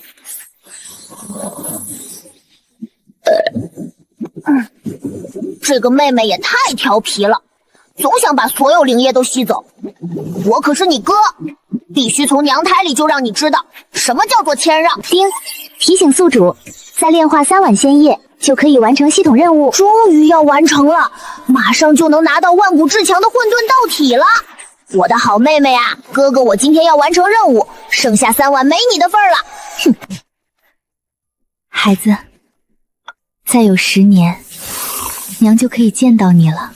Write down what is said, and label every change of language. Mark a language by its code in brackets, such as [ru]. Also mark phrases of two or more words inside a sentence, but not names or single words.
[zh] 這個妹妹也太調皮了，總想把所有靈液都吸走。我可是你哥，必須從娘胎裡就讓你知道什麼叫做謙讓。丁，提醒宿主，再煉化3碗仙液就可以完成系統任務。終於要完成了，馬上就能拿到万古至強的混沌道體了。我的好妹妹啊，哥哥我今天要完成任務，剩下3碗没你的份儿了。哼，孩子，再有10年，娘就可以見到你了。